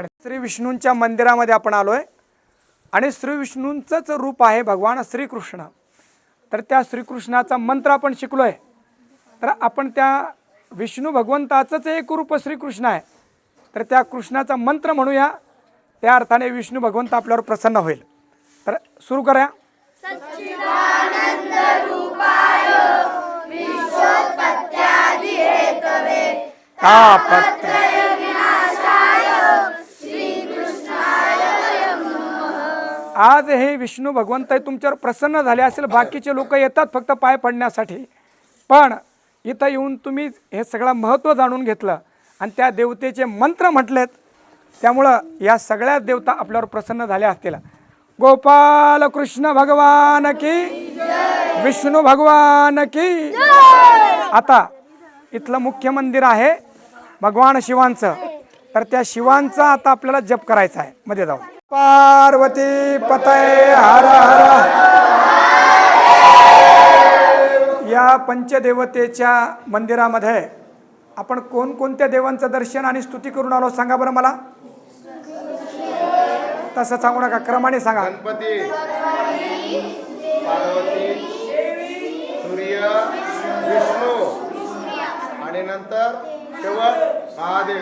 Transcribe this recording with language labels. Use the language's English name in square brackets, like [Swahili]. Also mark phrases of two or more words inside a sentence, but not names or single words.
[Marathi] श्री विष्णूंच्या मंदिरामध्ये आपण आलोय आणि श्री विष्णूंचंच रूप आहे भगवान श्रीकृष्ण। तर त्या श्रीकृष्णाचा मंत्र आपण शिकलोय। तर आपण त्या विष्णू भगवंताचंच एक रूप श्रीकृष्ण आहे। तर त्या कृष्णाचा मंत्र म्हणूया, त्या अर्थाने विष्णू भगवंत आपल्यावर प्रसन्न होईल। तर सुरू करूया। [Sanskrit] सच्चिदानंद रूपाय विश्वोत्पत्त्यादि हेतवे तापत्रय विनाशाय श्रीकृष्णाय नमः। [Marathi] आज हे विष्णू भगवंत तुमच्यावर प्रसन्न झाले असेल। बाकीचे लोक येतात फक्त पाय पडण्यासाठी, पण इथं येऊन तुम्ही हे सगळं महत्त्व जाणून घेतलं आणि त्या देवतेचे मंत्र म्हटलेत, त्यामुळं या सगळ्या देवता आपल्यावर प्रसन्न झाल्या असतील। [Hindi] गोपाल कृष्ण भगवान की जय। विष्णू भगवान की जय। [Marathi] आता इथलं मुख्य मंदिर आहे भगवान शिवांचं। तर त्या शिवांचा आता आपल्याला जप करायचा आहे। मध्ये जाऊ। [Sanskrit] पार्वती पतये हर हर। [Marathi] या पंचदेवतेच्या मंदिरामध्ये आपण कोणकोणत्या देवांचं दर्शन आणि स्तुती करून आलो सांगा बरं मला। तसं सांगू नका, क्रमाने सांगा। गणपती, पार्वती, सूर्य, विष्णू आणि नंतर शेवट महादेव।